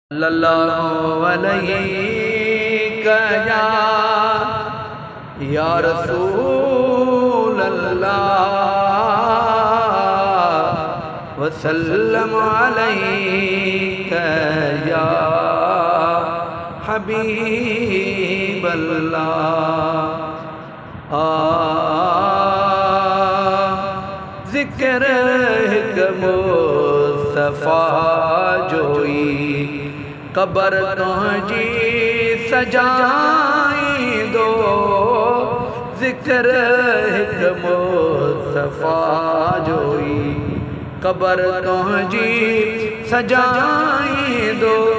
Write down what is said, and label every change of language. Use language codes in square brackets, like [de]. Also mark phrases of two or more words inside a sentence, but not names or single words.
[ar] صلی اللہ علیہ یا، یا رسول اللہ، وسلم علیک یا حبیب اللہ۔ [sd] آ، ذکر ہک مصطفیٰ جو ئي قبر تنهنجي سجائيندو۔ ذڪر هڪ مصطفيٰ جو ئي قبر تنهنجي سجائيندو۔